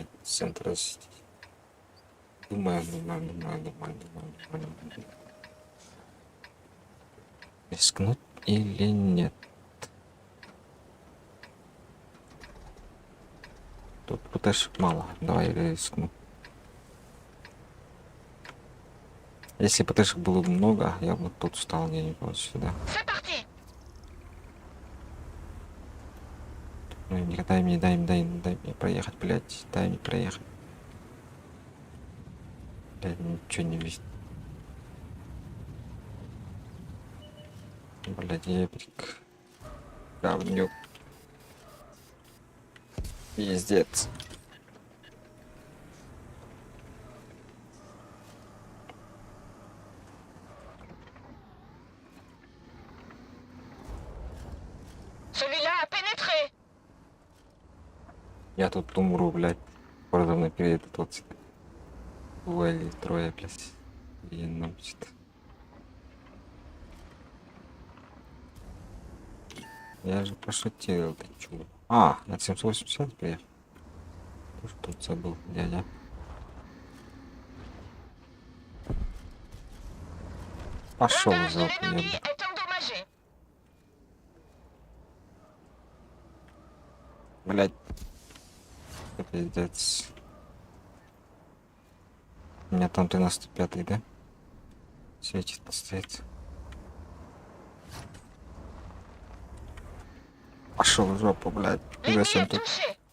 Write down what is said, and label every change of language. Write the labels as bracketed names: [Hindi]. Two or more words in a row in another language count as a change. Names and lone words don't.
[Russian] Центр засетить. Думаю. Рискнуть или нет. Тут ПТшек мало. Давай рискну. Если ПТшек было бы много, я бы тут встал где-нибудь вот сюда. [French] C'est parti. [Russian] Ну, дай мне проехать, блядь. Дай мне проехать. Блядь, ничего не видит. Блядь, ебрик. Говнюк. Пиздец. [French] Celui-là a pénétré. [Russian] Я тут умру, блядь. Подо мной переедет вот сюда. Ой, трое, блядь. И научит. Я же пошутил, ты чё? А, на 780 приехал. Тоже тут забыл, дядя. Пошел [French] Blindage [Russian] за [French] de l'ennemi est endommagé. [Russian] блядь. Пиздец. У меня там 95-й, да? Светит, стоит. Пошел в жопу, блядь. [French] L'ennemi [Russian] Зачем [French] est [Russian] тут? [French] touché.